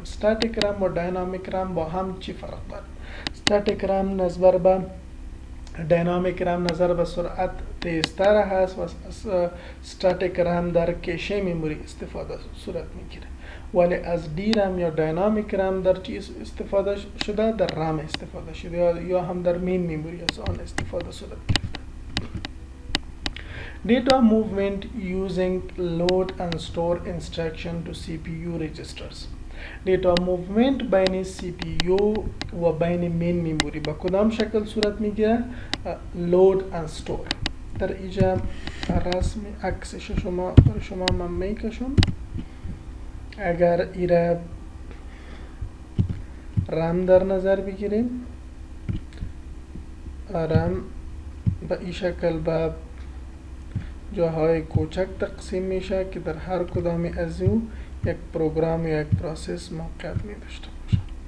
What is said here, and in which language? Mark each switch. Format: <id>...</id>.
<fa>استاتیک رم و داینامیک رم با هم چی فرق داره؟ استاتیک رم نسبت به داینامیک رم نظر به سرعت تیزتر هست و استاتیک رم در کشه میموری استفاده صورت میگیره، ولی از دی رم یا داینامیک رم در چیز استفاده شده؟ در رم استفاده شده یا هم در مین میموری از آن استفاده صورت گرفته.</fa> <en>Data movement using load and store instruction to CPU registers.</en> <fa>دیتا موومنت بین سی پی یو و بین مین میموری با کدام شکل صورت میگیره؟ لود اند استور. در اینجا رسم عکسش شما برای شما من میکشم. اگر ایره رم در نظر بگیریم، رم به این شکل به جاهای کوچک تقسیم میشه که در هر کدام از او یک پروگرام یا یک پروسس موقعیت می داشته باشه.</fa>